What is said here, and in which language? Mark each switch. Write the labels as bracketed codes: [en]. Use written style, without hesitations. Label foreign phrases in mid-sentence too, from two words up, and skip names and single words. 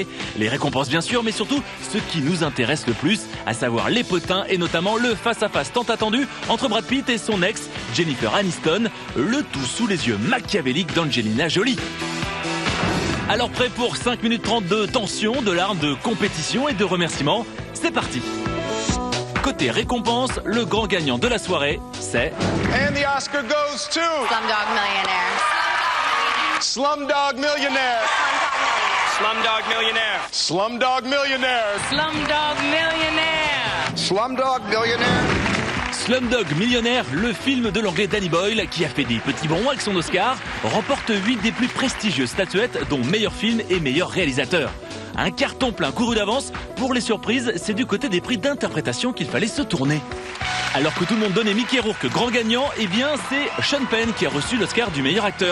[fr] Les récompenses bien sûr, mais surtout ce qui nous intéresse le plus, à savoir les potins et notamment le face-à-face tant attendu entre Brad Pitt et son ex, Jennifer Aniston, le tout sous les yeux machiavéliques d'Angelina Jolie. Alors prêt pour 5 minutes 30 de tension, de larmes, de compétition et de remerciements, c'est parti. Côté récompense, le grand gagnant de la soirée, c'est... [en] And the Oscar goes to... Slumdog Millionaire. Slumdog Millionaire. Slumdog Millionaire. Slumdog Millionaire. Slumdog Millionaire. Slumdog Millionaire. [fr] Slumdog Millionnaire, le film de l'anglais Danny Boyle, qui a fait des petits bons avec son Oscar, remporte 8 des plus prestigieuses statuettes, dont meilleur film et meilleur réalisateur. Un carton plein couru d'avance. Pour les surprises, c'est du côté des prix d'interprétation qu'il fallait se tourner. Alors que tout le monde donnait Mickey Rourke grand gagnant, eh bien c'est Sean Penn qui a reçu l'Oscar du meilleur acteur.